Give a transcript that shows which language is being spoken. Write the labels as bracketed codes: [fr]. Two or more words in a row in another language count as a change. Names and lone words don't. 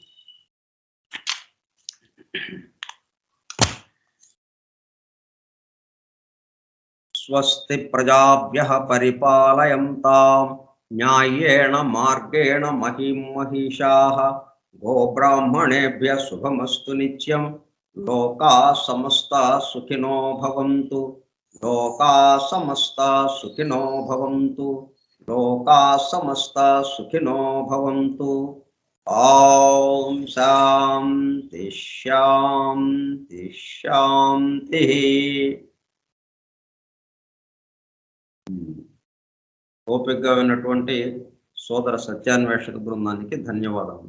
[sa] స్వస్తి ప్రజాభ్యః పరిపాలయంతాం న్యాయేణ మార్గేణ మహిం మహిషాః గోబ్రాహ్మణేభ్యః శుభమస్తు నిత్యం. లోకా సమస్తా సుఖినో భవంతు. లోకా సమస్తా సుఖినో భవంతు. లోకా సమస్తా సుఖినో భవంతు. ఓం శాంతి శాంతి శాంతి. [te] ఓపికగా విన్నటువంటి సోదర సత్యాన్వేషక బృందానికి ధన్యవాదములు.